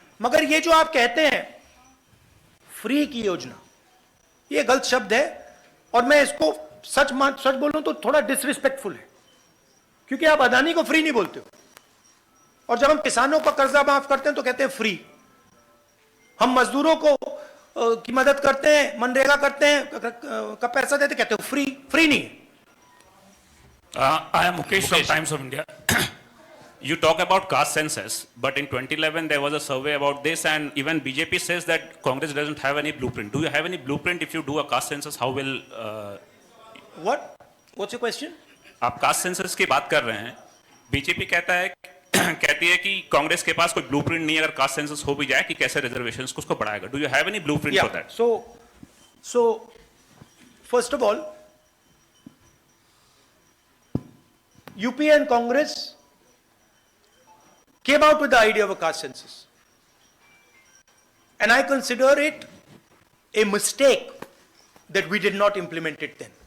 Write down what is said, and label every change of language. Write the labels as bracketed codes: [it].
[hi] मगर ये जो आप कहते हैं फ्री की योजना, ये गलत शब्द है, और मैं इसको सच बोलूं तो थोड़ा डिसरिस्पेक्टफुल है, क्योंकि आप अदानी को फ्री नहीं बोलते हो, और जब हम किसानों का कर्जा माफ करते हैं तो कहते हैं फ्री। हम मजदूरों को की मदद करते हैं, मनरेगा करते हैं, का पैसा देते, कहते हो फ्री। फ्री नहीं है। [en] I am Mukesh from Times of India. You talk about caste census, but in 2011 there was a survey about this, and even BJP says that Congress doesn't have any blueprint. Do you have any blueprint if you do a caste census? How will? What? What's your question? [hi] आप caste census की बात कर रहे हैं, BJP कहती है कि कांग्रेस के पास कोई ब्लूप्रिंट नहीं है, अगर कास्ट सेंसस हो भी जाए कि कैसे रिजर्वेशंस को उसको बढ़ाएगा. [en] Do you have any blueprint for that? So first of all, UP and Congress came out with the idea of a caste census, and I consider it a mistake that we did not implement it then.